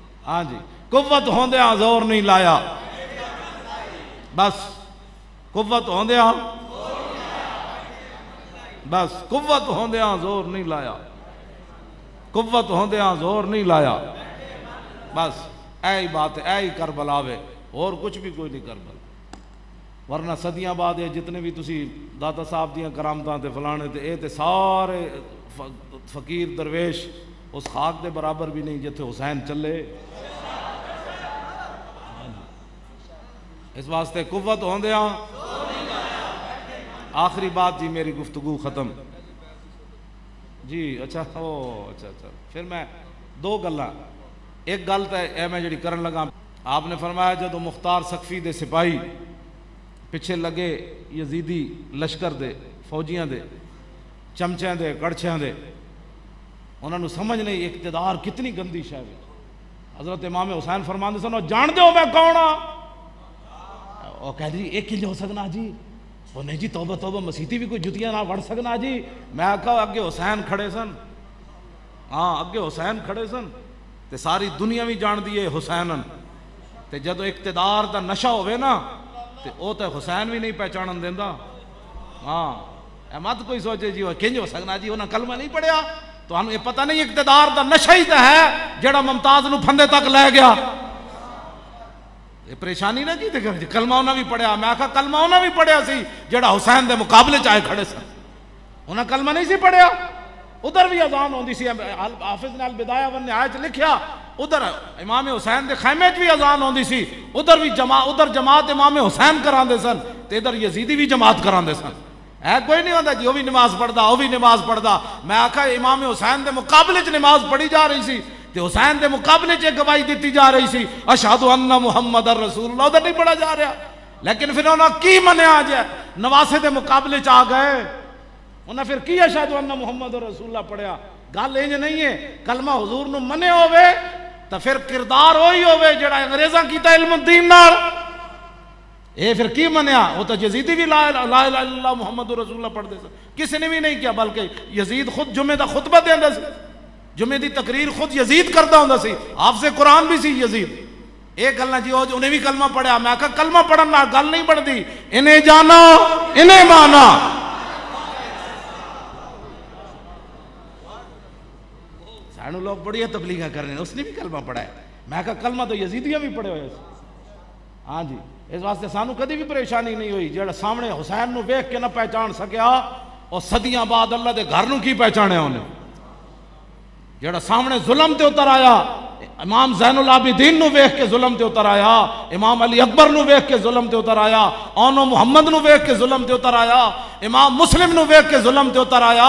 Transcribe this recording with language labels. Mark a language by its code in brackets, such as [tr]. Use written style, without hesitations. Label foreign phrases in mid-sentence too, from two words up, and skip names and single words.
[pa] ہاں جی قوت ہوندیاں زور نہیں لایا, بس قوت ہوندیاں بس قوت ہوندیاں زور نہیں لایا, قوت ہوندیاں زور نہیں لایا, بس اے ہی بات ہے, اے ہی کربلا وے, اور کچھ بھی کوئی نہیں کربلا. ورنہ صدیاں بعد یہ جتنے بھی تسی داتا صاحب دیاں کرامتاں تے فلانے تے اے تے سارے فقیر درویش اس خاک دے برابر بھی نہیں جتھے حسین چلے. اس واسطے قوت ہوندیاں. آخری بات جی میری گفتگو ختم جی. اچھا پھر میں دو گلاں, ایک گل تے اے میں جڑی کرن لگا, آپ نے فرمایا جدو مختار سقفی دے سپاہی پیچھے لگے یزیدی لشکر دے فوجیاں دے چمچیاں دے کڑچیاں دے, [ur] انہوں نے سمجھ نہیں اقتدار کتنی گندی شے ہے. [pa] حضرت امام حسین فرماندے سن جان دے ہو میں کون ہاں؟ وہ کہہ جی ایک کنج ہو سکنا جی, وہ نہیں جی توبہ توبہ مسیتی بھی کوئی جتیاں نہ وڑ سکنا جی. میں آکھا اگے حسین کھڑے سن, ہاں اگے حسین کھڑے سن تے ساری دنیا بھی جان دیے حسینن, تے جدو اقتدار دا نشہ ہوئے نا تے او تے حسین بھی نہیں پہچانن دیندا. ہاں اے مت کوئی سوچے جی وہ کنج ہو سکنا جی انہاں کلمہ نہیں پڑھیا, تو ہمیں یہ پتہ نہیں اقتدار دا نشہ ہی تے ہے جڑا ممتاز نو پھندے تک لے گیا. یہ پریشانی نہ کی تے کلمہ انہاں بھی پڑھیا. میں آکھا کلمہ انہاں بھی پڑھیا سی جڑا حسین دے مقابلے چاہے کھڑے سن, انہاں کلمہ نہیں سی پڑھیا. ادھر بھی اذان ہوندی سی, حافظ نے البدایہ والنہایہ وچ لکھیا ادھر امام حسین دے خیمے وچ بھی اذان ہوندی سی, ادھر بھی جماعت امام حسین کراندے سن تے ادھر یزیدی بھی جماعت کراندے سن. کوئی نہیں ہوتا جی وہ بھی نماز پڑھدا وہ بھی نماز پڑھدا. میں آکھا امام حسین دے مقابلے چ نماز پڑھی جا رہی سی تے حسین دے مقابلے چ گواہی دیتی جا رہی سی [ar] اشہد ان محمد رسول اللہ, [pa] ادھر نہیں پڑھا جا رہا. لیکن پھر انہوں کی منیا جائے نواسے دے مقابلے چ آ گئے, انہیں پھر کی [ar] اشہد ان محمد رسول اللہ [pa] پڑھیا. گل انج نہیں ہے کلمہ حضور نو منے ہوئے تو پھر کردار وہی ہوئے جڑا انگریزاں کیتا علم الدین نال. اے پھر کی منیا؟ وہ تو یزیدی بھی [ar] لا الہ الا اللہ محمد رسول اللہ [pa] پڑھ دے سن, کسی نے بھی نہیں کیا, بلکہ یزید خود جمعے دا خطبہ دیندا سی, جمعے دی تقریر خود یزید کردا ہوندا سی, حافظ قرآن بھی سی یزید. ایک گل نہ جی انہیں بھی کلمہ پڑھیا. میں کہا کلمہ پڑھن نال گل نہیں بنتی, انہیں جانا انہیں مانا. [ur] سانو لوگ بڑی تبلیغاں کر رہے ہیں, اس نے بھی کلمہ پڑھا ہے. [pa] میں کہا کلمہ تو یزیدیاں بھی پڑھے ہوئے. ہاں جی اس واسطے سانو کدی بھی پریشانی نہیں ہوئی. جڑا سامنے حسین نو ویکھ کے نہ پہچان سکیا اور صدیاں بعد اللہ دے گھر نو کی پہچانیا انہیں. جڑا سامنے ظلم تے اتر آیا, امام زین العابدین نو ویکھ کے ظلم تے اتر آیا, امام علی اکبر نو ویکھ کے ظلم تے اتر آیا, اونو محمد نو ویکھ کے ظلم تے اتر آیا, امام مسلم نو ویکھ کے ظلم تے اتر آیا.